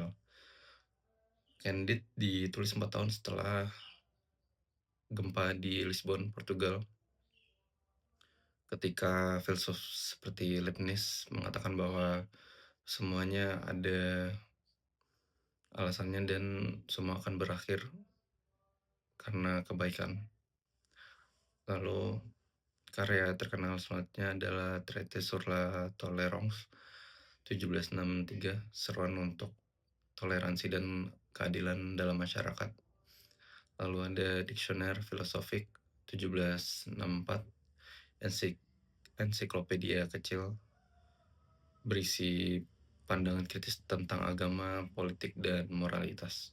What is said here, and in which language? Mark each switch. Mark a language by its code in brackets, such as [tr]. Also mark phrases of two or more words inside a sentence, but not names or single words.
[id] Candide ditulis 4 tahun setelah gempa di Lisbon, Portugal, ketika filsuf seperti Leibniz mengatakan bahwa semuanya ada alasannya dan semua akan berakhir karena kebaikan. Lalu karya terkenal selanjutnya adalah Traité sur la tolérance 1763, seruan untuk toleransi dan keadilan dalam masyarakat. Lalu ada Dictionnaire philosophique 1764, ensiklopedia kecil berisi pandangan kritis tentang agama, politik, dan moralitas.